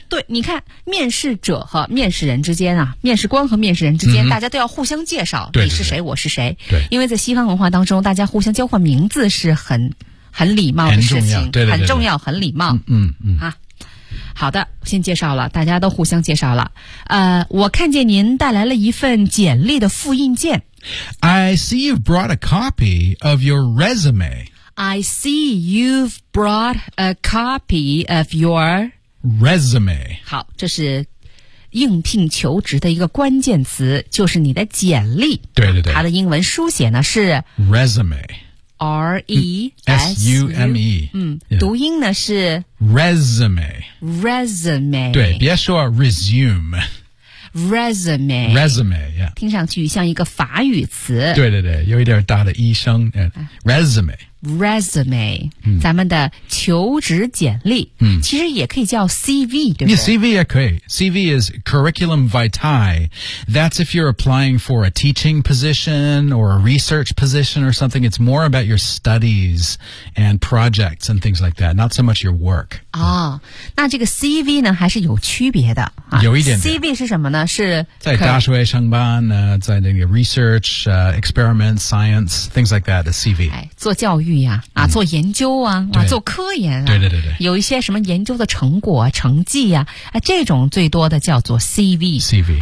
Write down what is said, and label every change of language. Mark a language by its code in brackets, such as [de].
[zh] 对，你看，面试者和面试人之间啊，面试官和面试人之间，大家都要互相介绍，你是谁，我是谁。对，因为在西方文化当中，大家互相交换名字是很礼貌的事情，对，很重要，很礼貌。啊。好的，先介绍了，大家都互相介绍了。我看见您带来了一份简历的复印件。 [en] I see you've brought a copy of your resume. I see you've brought a copy of your resume. [zh] 好，这是应聘求职的一个关键词，就是你的简历。对对对，它的英文书写呢是 [en] resume。 [zh] R-E-S-U-M-E 读音呢是 Resume 对，别说 Resume Resume 听上去像一个法语词，对对对，有一点大的医生 Resume 咱们的求职简历，其实也可以叫 CV， 对吧？CV 也可以， [en] CV is curriculum vitae. That's if you're applying for a teaching position or a research position or something. It's more about your studies and projects and things like that, not so much your work. [zh] 那这个 CV 呢还是有区别的、有一 点 CV 是什么呢？是在大学上班、在那个 [en] research、experiment, science, things like that, CV、 [zh] 做教育做研究做科研对对对对，有一些什么研究的成果成绩这种最多的叫做 CV